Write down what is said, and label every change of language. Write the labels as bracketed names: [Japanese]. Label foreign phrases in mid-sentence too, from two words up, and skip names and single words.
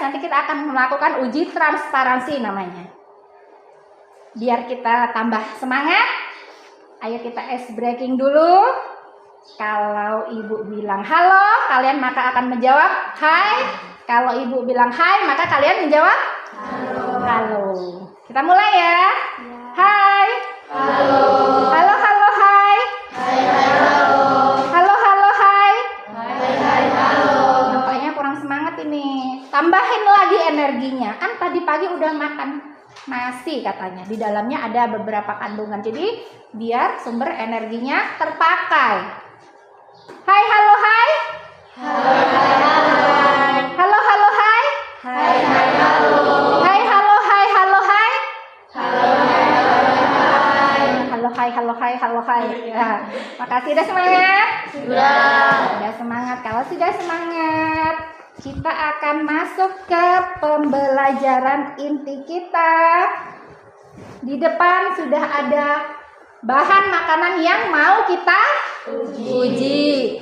[Indonesian] Nanti kita akan melakukan uji transparansi namanya. Biar kita tambah semangat, ayo kita [English] ice breaking [Indonesian] dulu. Kalau ibu bilang halo, kalian maka akan menjawab hai. Kalau ibu bilang hai, maka kalian menjawab halo. Kita mulai ya. Hai. Halo. Halo, halo, hai. Hai, halo. Halo, halo, hai. Hai, hai, halo. Nampaknya kurang semangat ini. Tambahin lagi energinya. Kan tadi pagi udah makan nasi katanya. Di dalamnya ada beberapa kandungan. Jadi biar sumber energinya terpakai. Hai, halo, hai. Hai, hai, halo. Halo, halo, hai. Hai, hai, halo. Hai, halo, hai, halo, hai. Halo, hai, hai. Halo, hai, halo, hai, halo, hai. Ya, makasih, udah semangat? Sudah. Sudah semangat. Kalau sudah semangat, kita akan masuk ke pembelajaran inti kita. Di depan sudah ada bahan makanan yang mau kita uji.